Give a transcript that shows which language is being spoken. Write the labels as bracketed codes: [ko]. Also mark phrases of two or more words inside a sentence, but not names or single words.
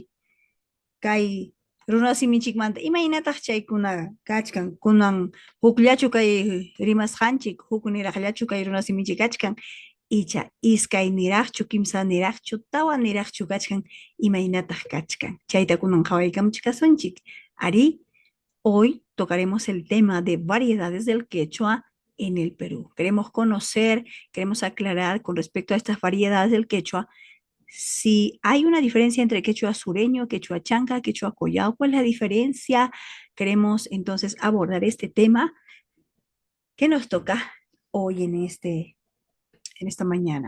[qu] Kay runa simichikmanta imaynataq chaykuna kachkan, kunan hukllachu kay rimasqanchik, huk niraqllachu kay runa simichik kachkan, icha iskay niraqchu, kimsa niraqchu, tawa niraqchu kachkan, imaynataq kachkan. Chayta kunan qhawaykamuchik kasunchik. Ari, [es] hoy tocaremos el tema de variedades del quechua en el Perú. Queremos conocer, queremos aclarar con respecto a estas variedades del quechua, si hay una diferencia entre quechua sureño, quechua chanca, quechua collao, ¿cuál es la diferencia? Queremos entonces abordar este tema que nos toca hoy en esta mañana.